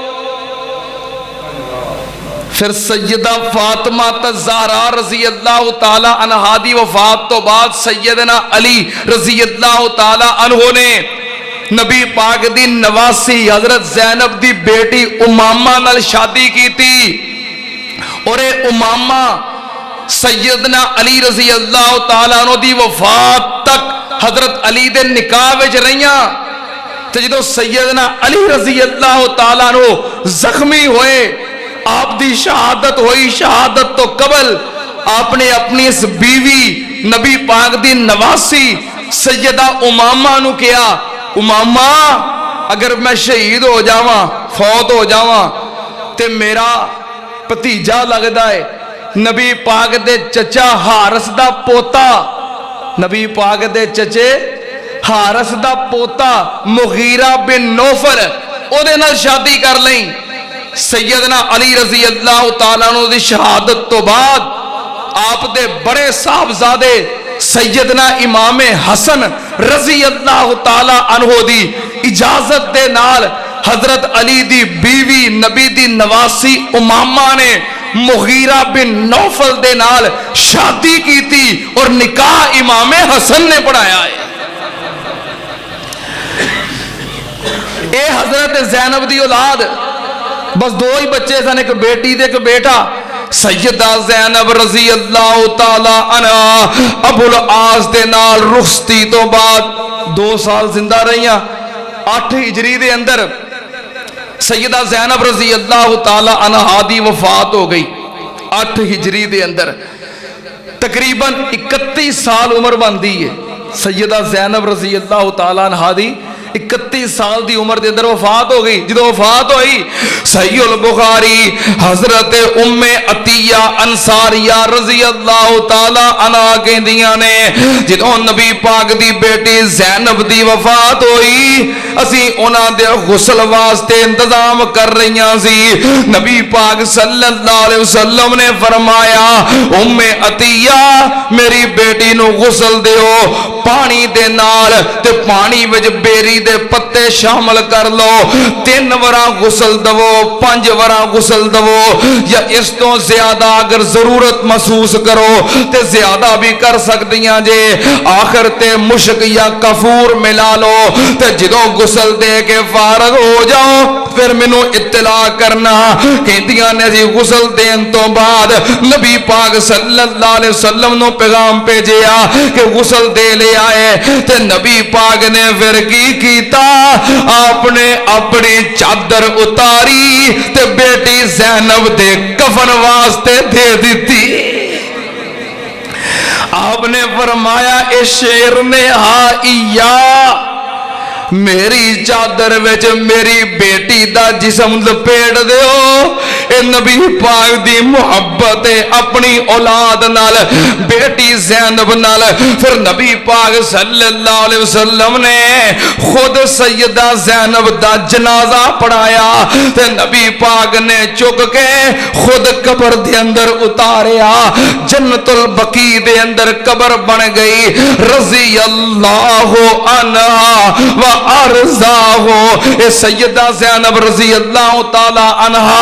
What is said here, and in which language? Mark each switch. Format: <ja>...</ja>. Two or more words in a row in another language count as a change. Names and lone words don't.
<pa>پھر سیدہ فاطمہ تزہرا</pa> <ar>رضي الله تعالى عنها</ar> <pa>دی وفات توں بعد سیدنا علی</pa> <ar>رضي الله تعالى عنه</ar> <pa>نے نبی پاک دی نواسی حضرت زینب دی بیٹی امامہ نال</pa> <ur>شادی کی تھی.</ur> <pa>اور امامہ سیدنا علی</pa> <ar>رضي الله تعالى عنه</ar> <pa>دی وفات تک حضرت علی دے نکاح وچ رہیاں. تے جدوں سیدنا علی</pa> <ar>رضي الله تعالى عنه</ar> <pa>زخمی ہوئے، آپ دی شہادت ہوئی، شہادت توں قبل آپ نے اپنی اس بیوی نبی پاک دی نواسی سیدہ امامہ نوں کیا، امامہ اگر میں شہید ہو جاواں، فوت ہو جاواں، تے میرا بھتیجا لگدا ہے نبی پاک دے چاچا حارث دا پوتا، نبی پاک دے چاچے حارث دا پوتا مغیرہ بن نوفل، اودے نال شادی کر لئی. سیدنا علی</pa> <ar>رضي الله تعالى عنه</ar> <pa>دی شہادت توں بعد آپ دے وڈے صاحبزادے سیدنا امام حسن</pa> <ar>رضي الله تعالى عنه</ar> <pa>دی اجازت دے نال حضرت علی دی بیوی نبی دی نواسی امامہ نے مغیرہ بن نوفل دے نال</pa> <ur>شادی کی تھی اور نکاح امام حسن نے پڑھایا ہے.</ur> <pa>اے حضرت زینب دی اولاد، بس 2 ہی بچے سن، اک بیٹی تے اک بیٹا. سیدہ زینب</pa> <ar>رضي الله تعالى عنها</ar> <pa>ابو العاص دے نال رخصتی توں بعد 2 سال زندہ رہیاں. 8 ہجری دے اندر سیدہ زینب</pa> <ar>رضي الله تعالى عنها</ar> <pa>دی وفات ہو گئی. 8 ہجری دے اندر تقریباً 31 سال عمر بنتی ہے. سیدہ زینب</pa> <ar>رضي الله تعالى عنها</ar> <pa>دی 31 سال دی عمر کے اندر وفات ہو گئی. جو وفات ہوئی، صحیح بخاری حضرت ام عطیہ انصاریہ</pa> <ar>رضي الله تعالى عنها</ar> <pa>کہندیاں نے، جو نبی پاک دی بیٹی زینب دی وفات ہوئی، اسی اوہناں دے غسل واسطے انتظام کر رہی سی. نبی پاک</pa> <ar>صلى الله عليه وسلم</ar> <pa>نے فرمایا، ام عطیہ میری بیٹی نوں غسل دیو پانی دے نال، تے پانی وچ بیری دے پتے شامل کر لو، 3 وارا غسل دیو، 5 وارا غسل دیو، یا اس توں زیادہ اگر ضرورت محسوس کرو تے زیادہ وی کر سکدیاں جے. آخر تے مشک یا کافور ملا لو، تے جو غسل دے کے فارغ ہو جاؤ پھر مینوں اطلاع کرنا. کہندیاں نے جی غسل دین توں بعد نبی پاک</pa> <ar>صلى الله عليه وسلم</ar> <pa>نوں پیغام بھیجیا کہ غسل دے لے آئے، تے نبی پاک نے پھر کی کیتا، آپ نے اپنی چادر اتاری تے بیٹی زینب دے کفن واسطے دے دتی. آپ نے فرمایا اس شیر نے ہائیا میری چادر وچ میری بیٹی دا جسم لپیٹ دیو. اے نبی پاک دی محبت ہے اپنی اولاد نال، بیٹی زینب نال. پھر نبی پاک</pa> <ar>صلى الله عليه وسلم</ar> <pa>نے خود سیدہ زینب دا جنازہ پڑھایا تے نبی پاک نے چک کے خود قبر دے اندر اتاریا. جنت البقیع دے اندر قبر بن گئی.</pa> <ar>رضي الله عنها وأرضاها</ar> <pa>ہو اے سیدہ زینب</pa> <ar>رضي الله تعالى عنها.</ar>